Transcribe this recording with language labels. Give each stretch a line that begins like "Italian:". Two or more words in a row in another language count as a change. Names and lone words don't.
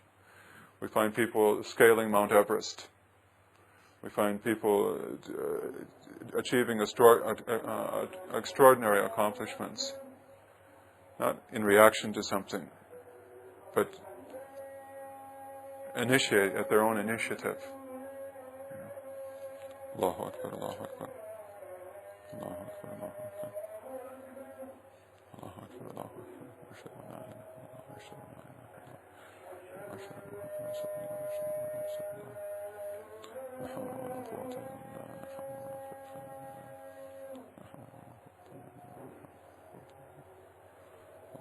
English: We find people scaling Mount Everest. We find people achieving extraordinary accomplishments, not in reaction to something, but initiate at their own initiative.
Arabic: الله أكبر، الله أكبر. الله أكبر، الله أكبر. الله أكبر، الله أكبر. أشهد أن لا إله إلا الله، أشهد أن لا إله إلا الله، أشهد أن محمدا رسول الله، أشهد أن رسول الله. لا حول ولا قوة إلا بالله، لا حول ولا قوة إلا بالله. لا حول ولا قوة إلا بالله.